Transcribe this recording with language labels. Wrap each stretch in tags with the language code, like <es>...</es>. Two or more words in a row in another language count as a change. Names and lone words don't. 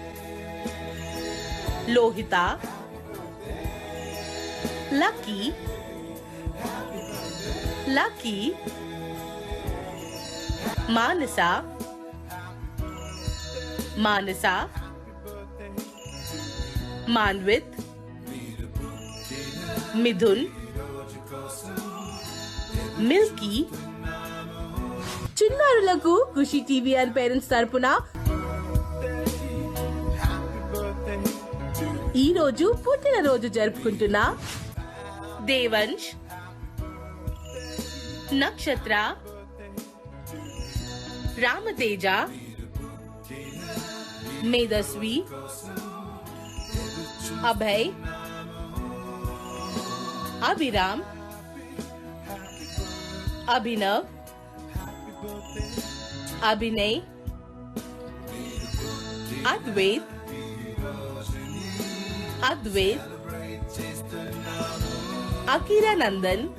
<te>लोहिता, लकी, लकी, मानसा, मानसा, मानवित, मिथुन, मिल्की. చిన్నారులకు ఖుషి టీవీ</te> <en>and parents</en> <te>తరపున ఈ రోజు పుట్టినరోజు జరుపుకుంటున్న దేవంశ్, నక్షత్ర, రామతేజ, మేధస్వి, अभय, अभिराम, अभिनव, अभिनय, अद्वैत, अद्वैत, अकीरा नंदन,</te>